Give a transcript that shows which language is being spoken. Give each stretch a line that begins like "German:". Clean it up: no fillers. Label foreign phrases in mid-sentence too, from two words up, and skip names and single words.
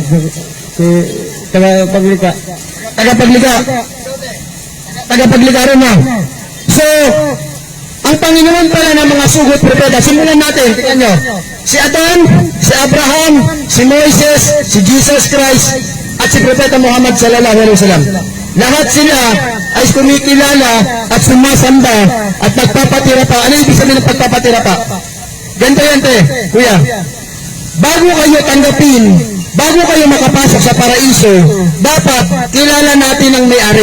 Filipino: Tagapaglikha. Tagapaglikha. Tagapaglikha rin na. So, ang Panginoon pala ng mga sugot propeta, simulan natin, tingnan nyo. Si Adan, si Abraham, si Moises, si Jesus Christ, at si Propeta Muhammad
Arabic: sallallahu alaihi wasallam.
Filipino: Lahat sila ay kumikilala at sumasamba at nagpapatira pa. Ano ibig sabihin ng pagpapatira pa? Ganito yan, kuya. Bago kayo tanggapin, bago kayo makapasok sa paraiso, dapat kilala natin ang may-ari.